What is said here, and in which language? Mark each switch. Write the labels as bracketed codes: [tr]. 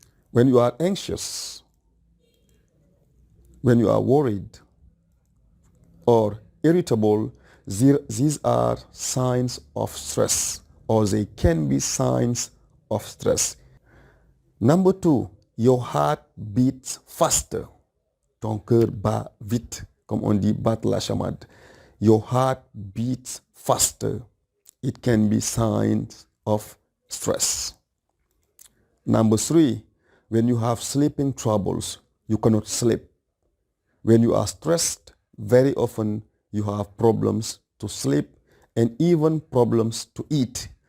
[en] When you are anxious, when you are worried or irritable, these are signs of stress, or they can be signs of stress. Number 2, your heart beats faster. [fr] Ton cœur bat vite, comme on dit battre la chamade. [en] Your heart beats faster. It can be signs of stress. Number 3, when you have sleeping troubles, you cannot sleep. When you are stressed, very often you have problems to sleep and even problems to eat.